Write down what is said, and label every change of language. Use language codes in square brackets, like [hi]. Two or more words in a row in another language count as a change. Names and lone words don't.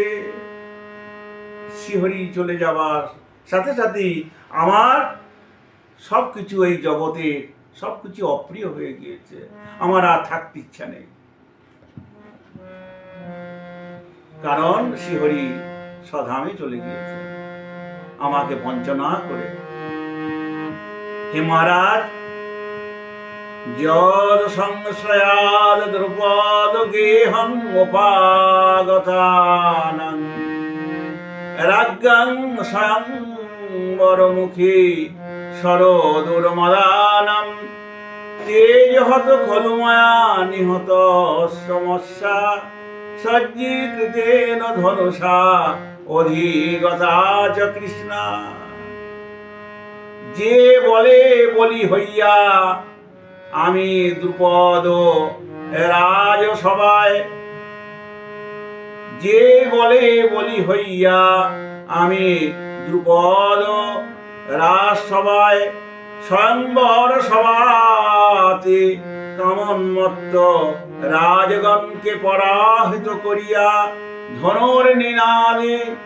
[bn] শ্রীহরি চলে যাবার সাথে সাথেই আমার সবকিছু এই জগতে সবকিছু অপ্রিয় হয়ে গিয়েছে, আমার আর থাকতে ইচ্ছা নেই। কারণ শ্রীহরি স্বধামে চলে গিয়েছে আমাকে বঞ্চনা করে। হে মহারাজ, [sa] যদ সংশ্রয়াদ দ্রুপদ গেহং উপাগতানাং রাজ্ঞাং স্বয়ং বরমুখে সরদুর্মদানাম তেজহত খলু মায়া নিহত সমস্যা সজ্জীকৃতেন ধনুষা অধিগতা চ কৃষ্ণা। [bn] যে বলে বলি হইয়া আমি দ্রুপদ রাজসভায়, যে বলে বলি হইয়া আমি দ্রুপদ রাজসভায় স্বয়ংবর সভাতে কামন্মত্ত রাজগণকে পরাহিত করিয়া ধনুর নিনাদে